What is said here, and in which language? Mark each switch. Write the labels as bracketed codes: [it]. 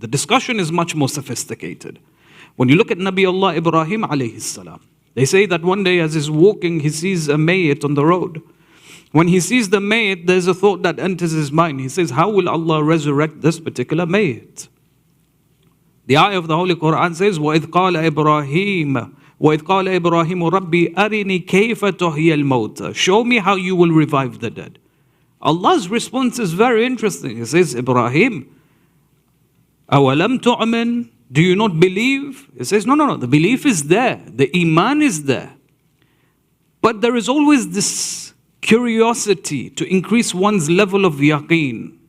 [en] The discussion is much more sophisticated. When you look at Nabi Allah Ibrahim alayhi salam, they say that one day as he's walking, he sees a mayyit on the road. When he sees the mayyit, there's a thought that enters his mind. He says, how will Allah resurrect this particular mayyit? The ayah of the Holy Quran says, [ar] وَإِذْ قَالَ إِبْرَاهِيمَ رَبِّي أَرِنِي كَيْفَ تُحْيِي الْمَوْتَى. [en] Show me how you will revive the dead. Allah's response is very interesting. He says, Ibrahim, [ar] أَوَلَمْ تُؤْمِنْ? [en] Do you not believe? He says, no, the belief is there. The iman is there. But there is always this curiosity to increase one's level of yaqeen.